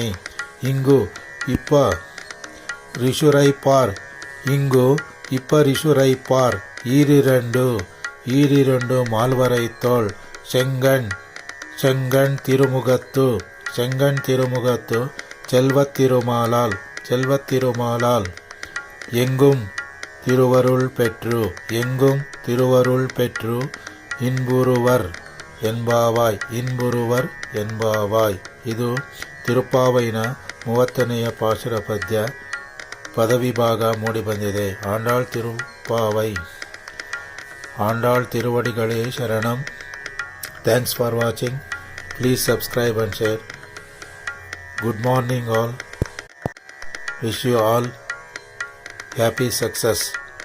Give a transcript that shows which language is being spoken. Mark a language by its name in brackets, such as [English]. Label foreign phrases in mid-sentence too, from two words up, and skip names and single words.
[Tamil] இங்கு இப்ப ரிஷுரைப்பார் ஈரிரண்டு மால்வரை தோள் செங்கண் திருமுகத்து செல்வத்திருமாலால் எங்கும் திருவருள் பெற்று இன்புறுவர் என்பாவாய். [Kannada] ಇದು ತಿರುಪ್ಪಾವೈನ 30ನೆಯ ಪಾಶುರ ಪದ್ಯ ಪದವಿಭಾಗ ಮೂಡಿಬಂದಿದೆ. ಆಂಡಾಳ್ ತಿರುವಡಿಗಳೇ ಶರಣಂ. [English] Thanks for watching. Please subscribe and share. Good morning all. Wish you all happy success.